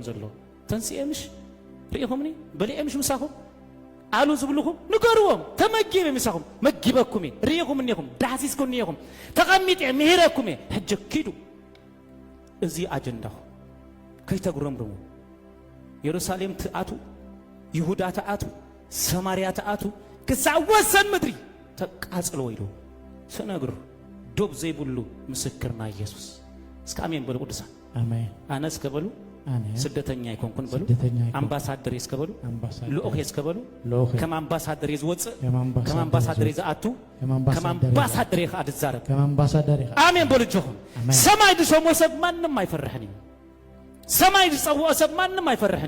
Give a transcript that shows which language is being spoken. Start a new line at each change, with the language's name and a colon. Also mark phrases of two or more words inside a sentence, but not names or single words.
Tigrinya: ዘሎ ተንሲኤምሽ ርኢኹምኒ በሊኤምሽ ምሳኹም አሉ ዝብልኹም ንገርዎም ተመጊበ ምሳኹም መጊበኩም ርኢኹም እኒኹም ዳሲስኩም እኒኹም ተቐሚጤ ምሂረኩም ሕጂ ኪዱ እዚ አጀንዳኹ ከይተግረምርሙ ኢየሩሳሌም ትኣቱ ይሁዳ ትኣቱ ሰማርያ ትኣቱ ክሳዕ ወሰን ምድሪ ተቃጽሎ ይሉ ስነግር ዶብ ዘይብሉ ምስክርና ኢየሱስ እስከ አሜን በሉ ቅዱሳን አሜን አነስ ከበሉ ስደተኛ ይኮንኩን በሉ አምባሳደር ይስከበሉ ልኡኽ ይስከበሉ ከም አምባሳደር ይዝወጽ ከም አምባሳደር ይዝአቱ ከም አምባሳደር ይኻድ ዛረብ አሜን በልጆኹም ሰማይ ድሶሞ ሰብ ማንም አይፈርሕኒ ሰማይ ድጸውኦ ሰብ ማንም አይፈርሕኒ